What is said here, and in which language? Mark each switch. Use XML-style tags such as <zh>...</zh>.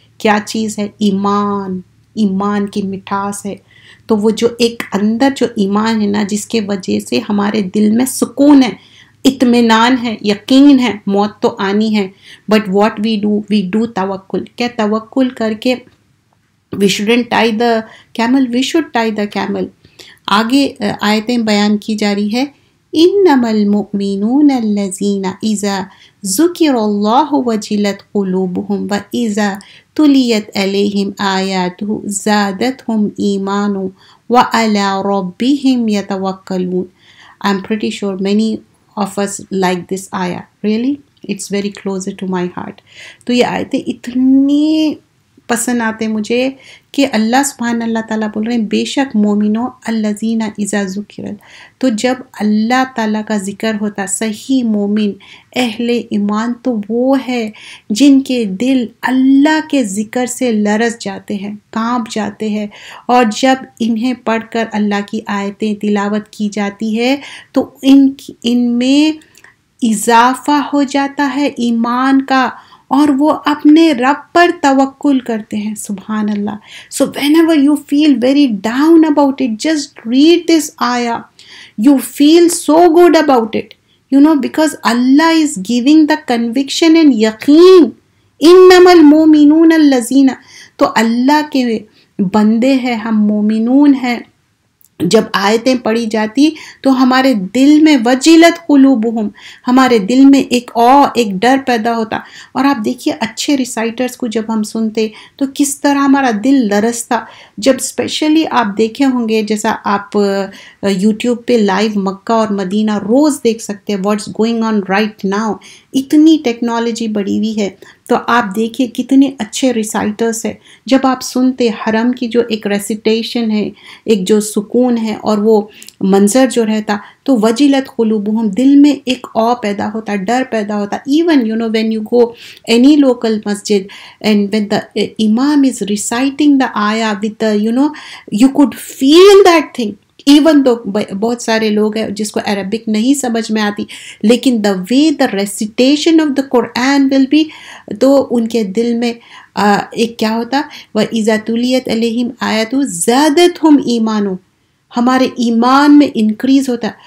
<ur>کیا چیز ہے؟ ایمان. ایمان کی مٹھاس ہے. تو وہ جو ایک اندر جو ایمان ہے نا, جس کے وجہ سے ہمارے دل میں سکون ہے, اطمینان ہے, یقین ہے, موت تو آنی ہے,</ur> <en>but what we do</en> <ur>توکل. کیا توکل کر کے</ur> <en>we shouldn't tie the camel, we should tie the camel.</en> <ur>آگے آیتیں بیان کی جا رہی ہے.</ur> <ar>انما المؤمنون الذین اذا ذکر اللہ وجلت قلوبہم واذا تلیت علیہم آیاتہ زادتہم ایمانا وعلی ربہم یتوکلون.</ar> <en>I'm pretty sure many of us like this ayah. Really? It's very closer to my heart.</en> <ur>تو یہ آیتیں اتنی پسند آتے مجھے کہ اللہ سبحانہ اللہ تعالیٰ بول رہے ہیں بے شک مومنوں</ur> <ar>الذین اذا ذکر.</ar> <ur>تو جب اللہ تعالیٰ کا ذکر ہوتا, صحیح مومن اہل ایمان تو وہ ہے جن کے دل اللہ کے ذکر سے لرز جاتے ہیں, کانپ جاتے ہیں, اور جب انہیں پڑھ کر اللہ کی آیتیں تلاوت کی جاتی ہے تو ان میں اضافہ ہو جاتا ہے ایمان کا, اور وہ اپنے رب پر توکل کرتے ہیں.</ur> <ar>سبحان اللہ.</ar> <en>So whenever you feel very down about it, just read this ayah. You feel so good about it. Because Allah is giving the conviction and yaqeen.</en> <ar>انما المؤمنون الذین.</ar> <ur>تو اللہ کے بندے ہیں ہم, مومنون ہیں. جب آیتیں پڑھی جاتی تو ہمارے دل میں</ur> <ar>وجلت قلوبہم,</ar> <ur>ہمارے دل میں ایک ڈر پیدا ہوتا. اور آپ دیکھیے اچھے ریسائٹرز کو جب ہم سنتے تو کس طرح ہمارا دل لرزتا. جب اسپیشلی آپ دیکھے ہوں گے, جیسا آپ یوٹیوب پہ لائیو مکہ اور مدینہ روز دیکھ سکتے ہیں,</ur> <en>What's going on right now.</en> <ur>اتنی ٹیکنالوجی بڑھی ہوئی ہے, تو آپ دیکھیے کتنے اچھے ریسائٹرز ہیں. جب آپ سنتے حرم کی جو ایک ریسیٹیشن ہے, ایک جو سکون ہے اور وہ منظر جو رہتا, تو</ur> <ar>وجلت قلوبہم,</ar> <ur>دل میں ایک پیدا ہوتا, ڈر پیدا ہوتا.</ur> <en>Even when you go any local masjid and when the imam is reciting the ayah with the you could feel that thing.</en> <ur>Even تو بہت سارے لوگ ہیں جس کو عربک نہیں سمجھ میں آتی, لیکن</ur> <en>the way the recitation of the Quran will be,</en> <ur>تو ان کے دل میں ایک کیا ہوتا,</ur> <ar>وَإِذَا تُلِيَتْ عَلَيْهِمْ آیَاتُ زَادَتْهُمْ ایمانُ,</ar> <ur>ہمارے ایمان میں انکریز ہوتا.</ur>